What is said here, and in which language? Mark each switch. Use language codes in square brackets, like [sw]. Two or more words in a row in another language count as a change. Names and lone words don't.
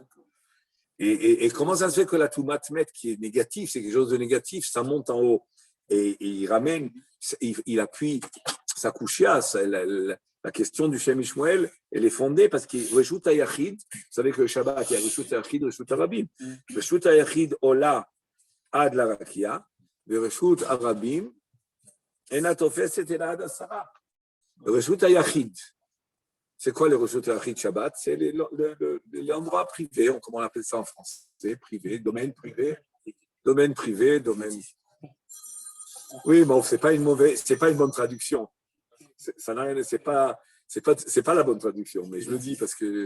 [fr] Et comment ça se fait que la [he] טומאת מת, [fr] qui est négative, c'est quelque chose de négatif, ça monte en haut et il ramène, il appuie sa kouchia, la question du Shem Shmuel, elle est fondée parce que [he] רשות היחיד, [fr] vous savez que le Shabbat, il y a [he] רשות היחיד רשות הרבים. רשות היחיד עולה עד לרקיע רשות הרבים אינה תופסת אלא עד עשרה. רשות היחיד, [fr] C'est quoi les [he] רשות יחיד שבת? [fr] C'est l'endroit privé, comment on appelle ça en français? Privé, domaine privé. Domaine privé, domaine. Oui, bon, c'est pas une bonne traduction. Ça n'a rien, c'est pas la bonne traduction, mais je le dis parce que